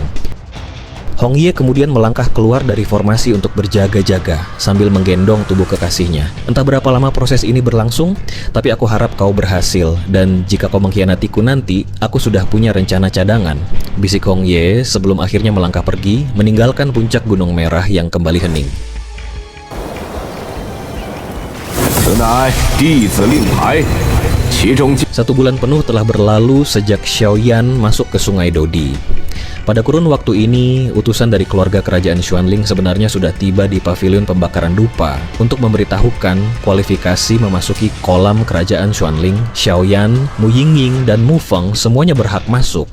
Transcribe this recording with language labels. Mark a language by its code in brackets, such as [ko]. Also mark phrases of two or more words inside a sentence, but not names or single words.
[id] Hong Ye kemudian melangkah keluar dari formasi untuk berjaga-jaga sambil menggendong tubuh kekasihnya. Entah berapa lama proses ini berlangsung, tapi aku harap kau berhasil, dan jika kau mengkhianatiku nanti, aku sudah punya rencana cadangan, bisik Hong Ye sebelum akhirnya melangkah pergi, meninggalkan puncak Gunung Merah yang kembali hening. [zh] 此乃弟子令牌，其中 [id] 1 bulan penuh telah berlalu sejak Xiaoyan masuk ke Sungai Dodi. Pada kurun waktu ini, utusan dari keluarga kerajaan Xuanling sebenarnya sudah tiba di pavilion pembakaran dupa untuk memberitahukan kualifikasi memasuki kolam kerajaan Xuanling. Xiaoyan, Mu Yingying, dan Mu Feng semuanya berhak masuk.